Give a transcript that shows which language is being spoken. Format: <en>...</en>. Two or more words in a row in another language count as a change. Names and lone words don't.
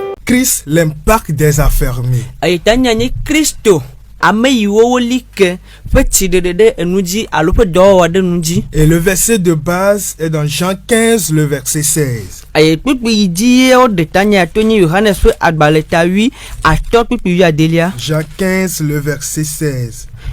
<fr>Christ, l'impact des affermis.</fr> <fon>Ayetanya ni Kristo.</fon> <fr>Et le verset de base est dans Jean 15, le verset 16. Jean 15, le verset 16.</fr>